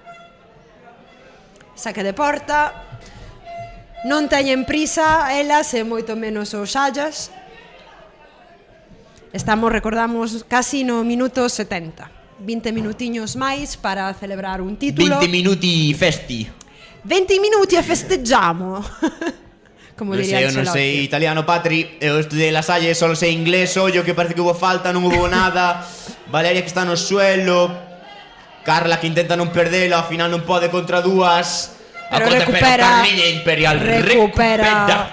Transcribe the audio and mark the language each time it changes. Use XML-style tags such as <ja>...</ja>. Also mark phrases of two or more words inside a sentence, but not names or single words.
<gl>Saque de porta. Non teñen prisa elas e moito menos os Xallas. Estamos, recordamos, casi no minuto 70. 20 minutiños máis para celebrar un título.</gl> <it>20 minuti festi. 20 minuti e festeggiamo.</it> <gl>Como Non diría sei, eu non sei italiano, Patri. Eu estudei La Salle, solo sei inglés. Ollo que parece que hubo falta, non hubo nada. Valeria que está no suelo. Carla que intenta non perdelo, ao final non pode contra dúas. Pero Pero recupera. Carlilla Imperial Recupera.</gl>